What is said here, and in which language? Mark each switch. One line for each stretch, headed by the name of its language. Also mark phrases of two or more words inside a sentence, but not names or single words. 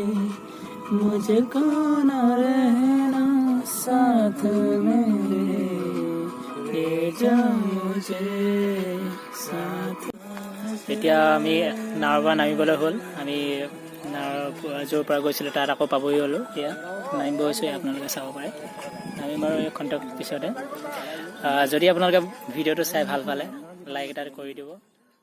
Hindi: मुझे कौन रहना साथ मेरे ले जा मुझे साथ।
Assamese: এতিয়া আমি নাৱৰ পৰা নামিবলৈ হ'ল। আমি নাৱৰ য'ৰ পৰা গৈছিলোঁ তাত আকৌ পাবহি হ'লোঁ। এতিয়া নামিব হৈছোঁ, আপোনালোকে চাব পাৰে। নামিম বাৰু এই খন্তেক পিছতে। যদি আপোনালোকে ভিডিঅ'টো চাই ভাল পালে লাইক এটা কৰি দিব।